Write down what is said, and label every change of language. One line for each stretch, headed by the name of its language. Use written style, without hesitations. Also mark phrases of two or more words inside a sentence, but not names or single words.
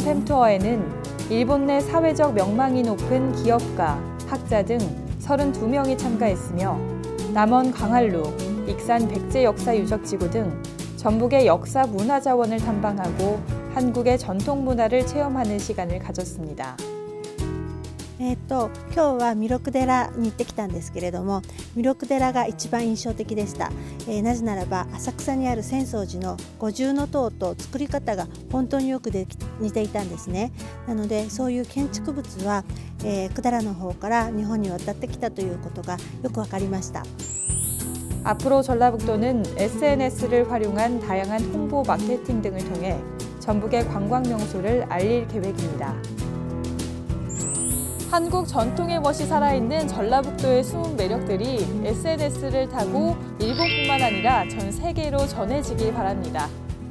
Korean: 팸투어에는 일본 내 사회적 명망이 높은 기업가, 학자 등 32명이 참가했으며 남원 강한루, 익산 백제 역사 유적지구 등 전북의 역사 문화 자원을 탐방하고 한국의 전통 문화를 체험하는 시간을 가졌습니다.
Japanese: 今日は弥勒寺に行ってきたんですけれども、弥勒寺が一番印象的でした。なぜならば浅草にある浅草寺の五重塔と作り方が本当によく似ていたんですね。なのでそういう建築物は、百済の方から日本に渡ってきたということがよくわかりました。
Korean: 앞으로 전라북도는 SNS를 활용한 다양한 홍보 마케팅 등을 통해 전북의 관광 명소를 알릴 계획입니다. 한국 전통의 멋이 살아있는 전라북도의 숨은 매력들이 SNS를 타고 일본뿐만 아니라 전 세계로 전해지길 바랍니다.